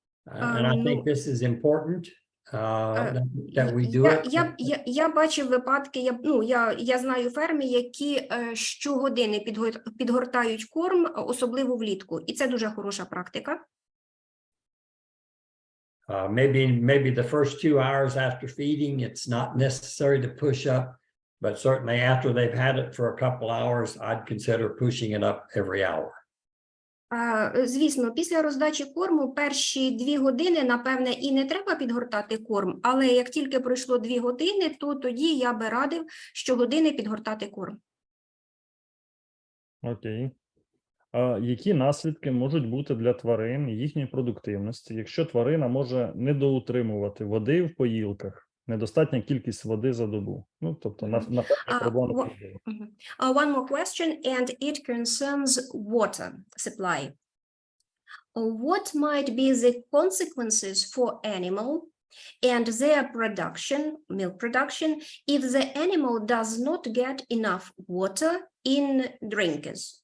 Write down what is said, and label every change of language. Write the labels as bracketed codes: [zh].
[en] And I think this is important that we do it. [uk] Я бачив випадки, я знаю ферми, які щогодини підгортають корм, особливо влітку. І це дуже хороша практика. [en] Maybe the first 2 hours after feeding, it's not necessary to push up, but certainly after they've had it for a couple hours, I'd consider pushing it up every hour. [uk] Звісно, після роздачі корму перші 2 години, напевне, і не треба підгортати корм, але як тільки пройшло 2 години, то тоді я би радив щогодини підгортати корм. Окей. Які наслідки можуть бути для тварин і їхньої продуктивності, якщо тварина може недоутримувати води в поїлках, недостатня кількість води за добу? Ну, тобто, на проблему. [en] One more question, and it concerns water supply. What might be the consequences for animal and their production, milk production, if the animal does not get enough water in drinkers?